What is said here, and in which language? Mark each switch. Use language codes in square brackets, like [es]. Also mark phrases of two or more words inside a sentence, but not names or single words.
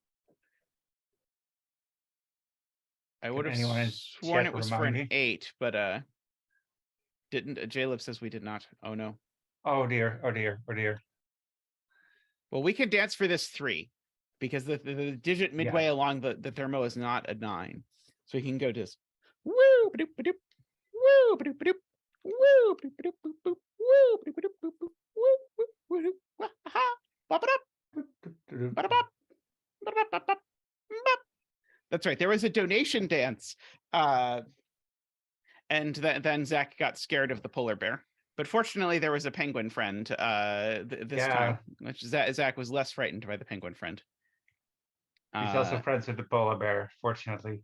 [en] I would have sworn it was for an 8, but didn't. JLib says we did not. Oh no. Oh dear, oh dear, oh dear. Well, we can dance for this 3, because the digit midway along the thermo is not a 9. So we can go just woo ba-doop ba-doop, woo ba-doop ba-doop, woo ba-doop ba-doop boop boop, woo ba-doop ba-doop boop boop, woo woo woo wah ha ba-ba-doop ba-da-bop ba-da-bop bop. That's right. There was a donation dance. And then Zach got scared of the polar bear. But fortunately, there was a penguin friend this time, which Zach was less frightened by the penguin friend. He's also friends with the polar bear, fortunately.